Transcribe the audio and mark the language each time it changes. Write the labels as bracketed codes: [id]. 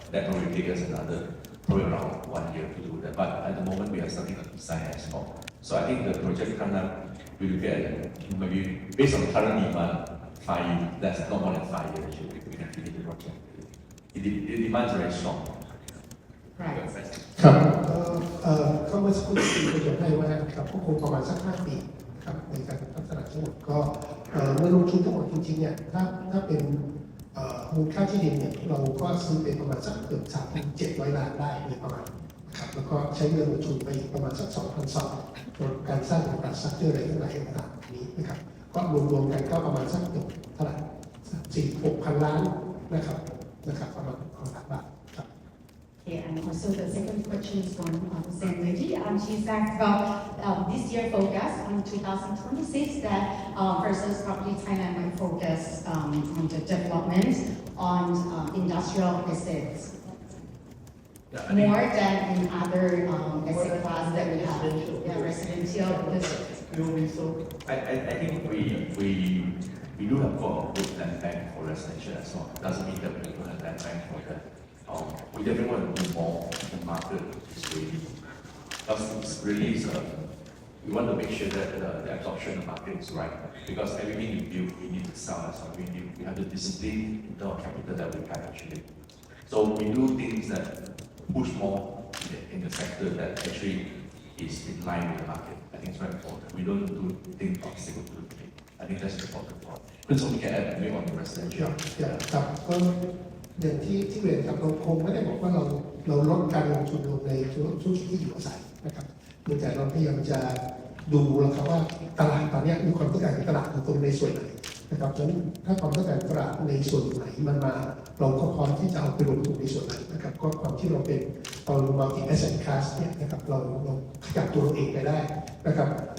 [en] That will take us probably around 1 year to do that. But at the moment, we are starting to design as well. So I think the project timeline we will get maybe based on current demand, 5 years. That's not more than 5 years. Actually, we can finish the project. The demand is very strong. Right. [th] ครับก็เมื่อสักครู่ที่คุยกันให้ว่าครับก็คงประมาณสัก5 ปีครับในการพัฒนาทั้งหมดก็เมื่อลงทุนทั้งหมดจริงๆเนี่ยถ้าเป็นมูลค่าที่ดินเนี่ยเราก็ซื้อเป็นประมาณสักเกือบ 3,700 ล้านได้โดยประมาณนะครับแล้วก็ใช้เงินลงทุนไปประมาณสัก 2,200 การสร้างอินฟราสตรัคเจอร์อะไรทั้งหลายต่างๆนี้นะครับก็รวมๆกันก็ประมาณสักเท่าไหร่ 4,600 ล้านนะครับประมาณ1,000 บาทครับ [en] Okay, and also the second question is from the same lady. She's asked about this year focus on 2026 that versus Property Thailand might focus on the development on industrial estates more than in other asset class that we have. Yeah, residential. I think we do have got a good land bank for residential as well. Doesn't mean that we don't have land bank for that. We definitely want to do more in the market. It's really, we want to make sure that the absorption of the market is right. Because everything we build, we need to sell as well. We have the discipline in terms of capital that we have actually. So we do things that push more in the sector that actually is in line with the market. I think it's very important. We don't do things obstacle to it. I think that's important part. Principal, we can add maybe on the residential. [th] ครับก็อย่างที่เรียนครับเราคงไม่ได้บอกว่าเราลดการลงทุนลงในธุรกิจที่อยู่อาศัยนะครับแต่เราพยายามจะดูแล้วครับว่าตลาดตอนนี้มีความต้องการของตลาดของตรงในส่วนไหนนะครับฉะนั้นถ้าความต้องการตลาดในส่วนไหนมันมาเราก็พร้อมที่จะเอาไปลงทุนในส่วนนั้นนะครับก็ความที่เราเป็นตอนมาถึง asset class เนี่ยนะครับเราขยับตัวเราเองไปได้นะครับ